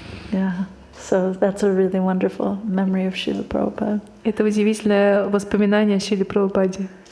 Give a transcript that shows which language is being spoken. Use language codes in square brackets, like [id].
[en] Yeah. So that's a really wonderful memory of Srila Prabhupada. [ru] Это удивительное воспоминание о Шриле Прабхупаде.